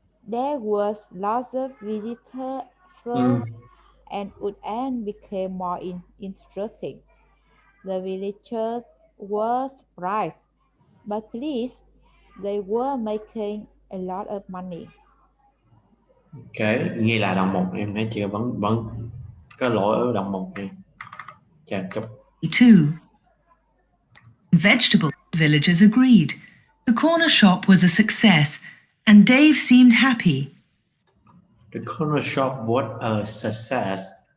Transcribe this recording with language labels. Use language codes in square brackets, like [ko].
[en] There was lots of visitors and Woodend became more interesting. The villagers were surprised, but pleased. They were making a lot of money. [vi] Ok, ghi lại đoạn 1 em thấy chị vẫn có lỗi ở đoạn 1 này. Chà chúc. 2. [en] Vegetable villagers agreed. The corner shop was a success, and Dave seemed happy. The corner shop was a success.